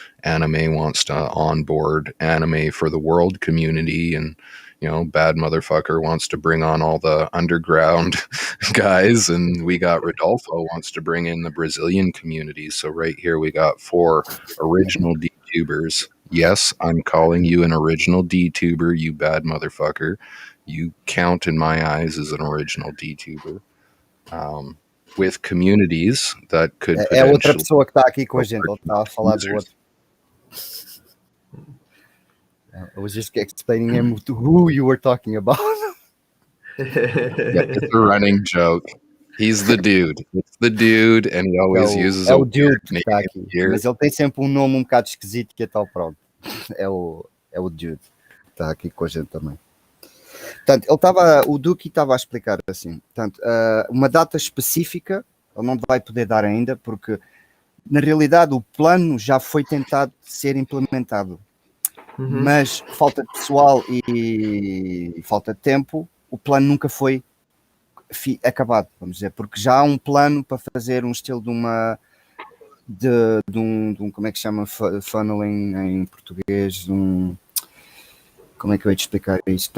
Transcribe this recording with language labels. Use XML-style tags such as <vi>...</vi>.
<en>Anime wants to onboard Anime for the World community, and Bad Motherfucker wants to bring on all the underground guys, and we got Rodolfo wants to bring in the Brazilian community. So right here we got 4 original DTubers. Yes, I'm calling you an original DTuber, you bad motherfucker. You count in my eyes as an original DTuber. With communities that could potentially...</en> <pt>É outra pessoa que está aqui com a gente, ele está a falar do outro.</pt> <en>I was just explaining him who you were talking about. Yeah, it's a running joke. He's the dude. It's the dude, and he always uses</en> <pt>o dude que está aqui. Mas ele tem sempre um nome um bocado esquisito, que é tal, pronto. É o dude que está aqui com a gente também. Portanto, o Duque estava a explicar assim, portanto, uma data específica ele não vai poder dar ainda, porque na realidade o plano já foi tentado ser implementado, mas falta de pessoal e falta de tempo, o plano nunca foi acabado, vamos dizer, porque já há um plano para fazer um estilo de um como é que se chama funneling em português, como é que eu ia te explicar isso?</pt>